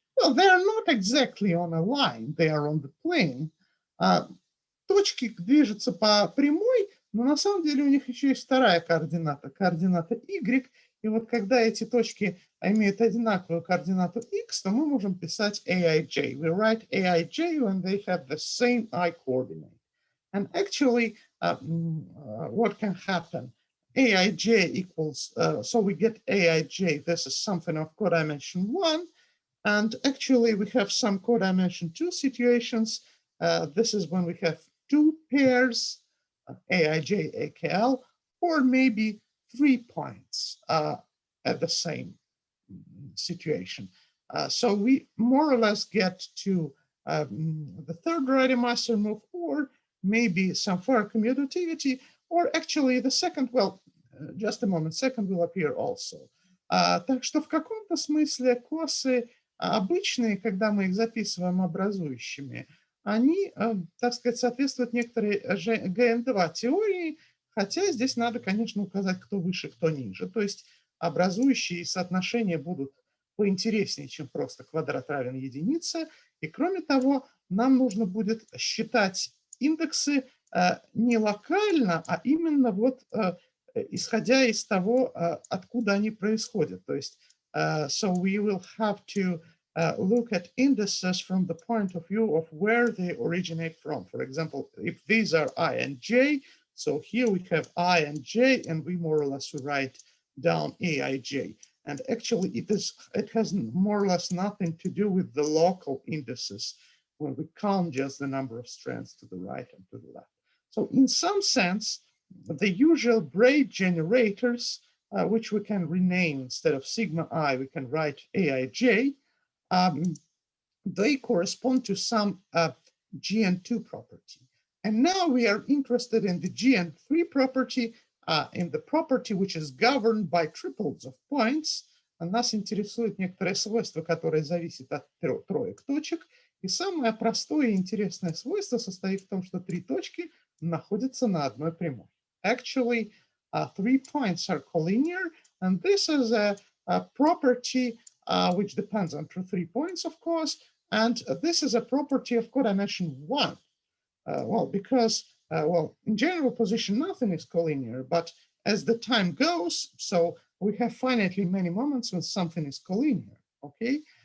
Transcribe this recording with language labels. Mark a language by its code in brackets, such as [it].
[en] Well, they are not exactly on a line; they are on the plane. [ru] Точки движутся по прямой, но на самом деле у них еще есть вторая координата, координата y. И вот когда эти точки имеют одинаковую координату x, то мы можем писать aij. [en] We write aij when they have the same I coordinate. And actually, what can happen? aij equals, so we get aij, this is something of codimension 1. And actually, we have some codimension 2 situations. This is when we have two pairs, aij, akl, or maybe 3 points at the same situation. So we more or less get to the third Rademacher move, or maybe some far commutativity, or actually the second, well, just a moment, second will appear also. [ru] Так что в каком-то смысле косы обычные, когда мы их записываем образующими, они, так сказать, соответствуют некоторой ГН2 теории, хотя здесь надо, конечно, указать, кто выше, кто ниже. То есть образующие соотношения будут поинтереснее, чем просто квадрат равен единице. И кроме того, нам нужно будет считать индексы не локально, а именно вот исходя из того, откуда они происходят. То есть, [en] so we will have to look at indices from the point of view of where they originate from. For example, if these are I and J, so here we have I and J, and we more or less write down aij. And actually, it has more or less nothing to do with the local indices when we count just the number of strands to the right and to the left. So in some sense, the usual braid generators, which we can rename instead of sigma I, we can write aij, they correspond to some GN2 property. And now we are interested in the GN3 property, in the property which is governed by triples of points. [ru] Нас интересует некоторое свойство, которое зависит от троек точек. И самое простое и интересное свойство состоит в том, что три точки находятся на одной прямой. [en] Actually, 3 points are collinear, and this is a property which depends on 3 points, of course, and this is a property of codimension 1. Well, because, well, in general position, nothing is collinear, but as the time goes, so we have finitely many moments when something is collinear, okay?